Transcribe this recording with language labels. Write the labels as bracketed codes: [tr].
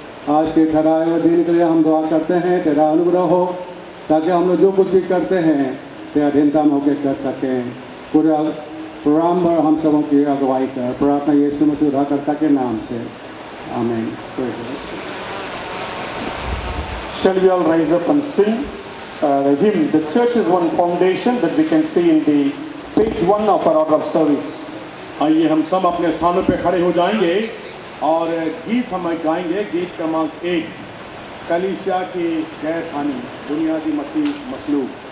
[hi] आज के ठहराए हुए दिन के लिए हम दुआ करते हैं तेरा अनुग्रह हो ताकि हम लोग जो कुछ भी करते हैं तेरा अधीनता में होकर कर सकें. पूरा प्रोग्राम पर हम सबों की अगुवाई कर. प्रार्थना यीशु मसीह उद्धारकर्ता के नाम से, आमीन. [en] Shall we all rise up and sing the hymn, The Church is One Foundation, that we can see in the page 1 of our order of service. [hi] आइए हम सब अपने स्थानों पे खड़े हो जाएंगे और गीत हम गाएंगे. गीत क्रमांक 1, कलीसिया की गैर खानी बुनियादी मसीह मसलूब.